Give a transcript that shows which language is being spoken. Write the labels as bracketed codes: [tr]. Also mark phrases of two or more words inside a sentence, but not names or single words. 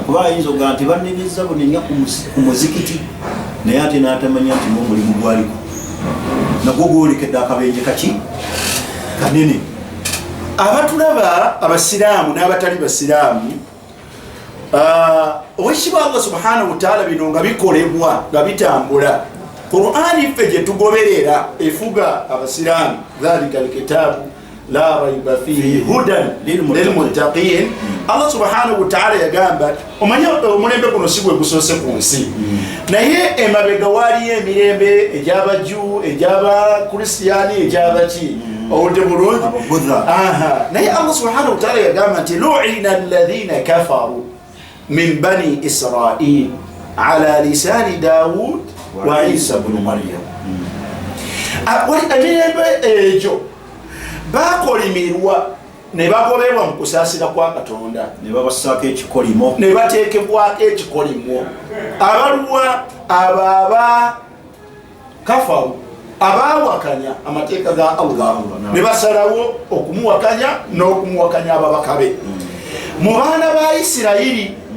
[lg] Kuba ayinza ogaa nti banneneza bunenya ku muzikiti naye ate n'atamanya nti n'omulimu gwaliko nagwo gwolekedde akabenje kaki kanene. Abatulaba abasiraamu n'abatali basiraamu, owekitiibwa Allah [ar] سبحانه وتعالى [lg] bino nga bikolebwa nga bitambula, Qur'ani ffe gye tugoberera efuga abasiraamu, [ar] ذلك الكتاب لا ريب فيه هدى للمتقين. [lg] Allah [ar] سبحانه وتعالى [lg] yagamba omanye omulembe guno si gwe gusoose ku nsi, naye emabega waaliyo emirembe egy'abajju, egy'abakristiyaani, egy'abaki owudde bulungi. Naye [ar] الله سبحانه وتعالى [lg] yagamba nti [ar] لعن الذين كفروا من بني إسرائيل على لسان داود وعيسى ابن مريم. [lg] Emirembe egyo bakolimirwa ne bagobebwa mu kusaasira kwa Katonda, ne babassaako ekikolimo, ne bateekebwako ekikolimo. Abaluwa aba kafaru abaawakanya amateeka ga Allah ne basalawo okumuwakanya n'okumuwakanya ababaka be mu baana ba Isirayiri.